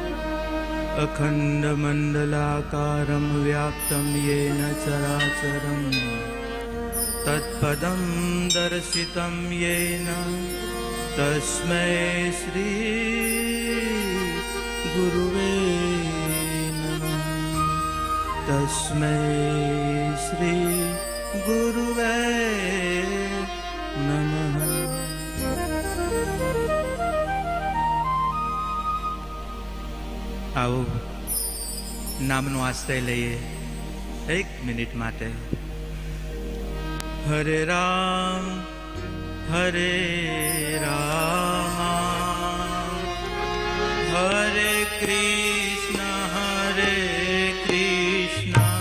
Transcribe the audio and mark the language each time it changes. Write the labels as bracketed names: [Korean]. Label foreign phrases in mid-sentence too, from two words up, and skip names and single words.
[Sanskrit] अखण्डमण्डलाकारं व्याप्तं येन चराचरं तत्पदं दर्शितं येन तस्मै श्री गुरुवे नमः। तस्मै श्री गुरुवे नमः। [Gujarati] आओ नामનો આશ્રય લઈએ એક મિનિટ માટે। હરે રામ હરે રામ હરે કૃષ્ણ હરે કૃષ્ણ